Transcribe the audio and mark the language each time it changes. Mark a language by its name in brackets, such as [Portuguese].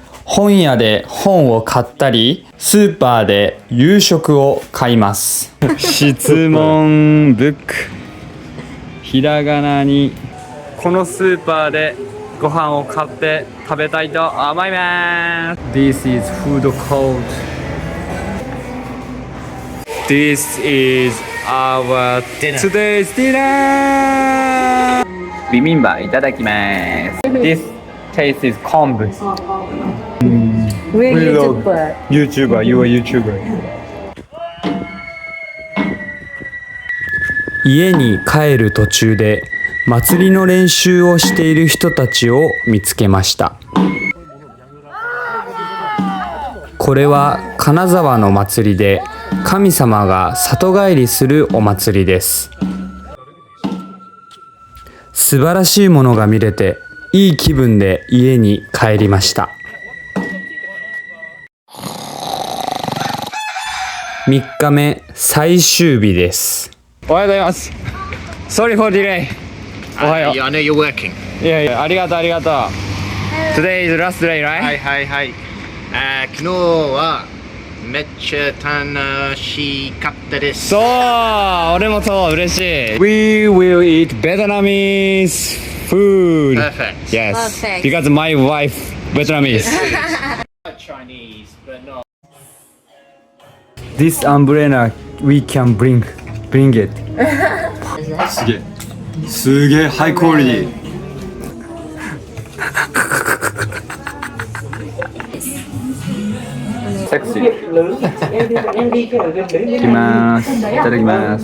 [Japanese] 本屋で本を買ったり、スーパーで夕食を買います。質問ブック。ひらがなにこのスーパーでご飯を買って食べたいと思います。 [English] This is food court. This is our today's dinner. [Japanese] ビビンバいただきます。 [English] This taste is 昆布。 We're YouTuber. YouTuber, you are YouTuber. [Japanese] 家に帰る途中で祭りの練習をしている人たちを見つけました。これは金沢の祭りで神様が里帰りするお祭りです。素晴らしいものが見れていい気分で家に帰りました。 3日目最終日です。おはようございます。 [English] Sorry for delay. [Japanese] おはよう。 [English] I know you're working. [Japanese] いやいや、ありがとうありがとう。 [English] Today is last day, right? [Japanese] はいはいはい。昨日はめっちゃ楽しかったです。そう、俺もそう嬉しい。 [English] We will eat Vietnamese food. Perfect. Yes. Perfect. Because my wife Vietnamese. Chinese, but not. This umbrella we can bring it. [Japanese] すげえ。すげえハイクオリティ。セクシー。いきます。いただきます。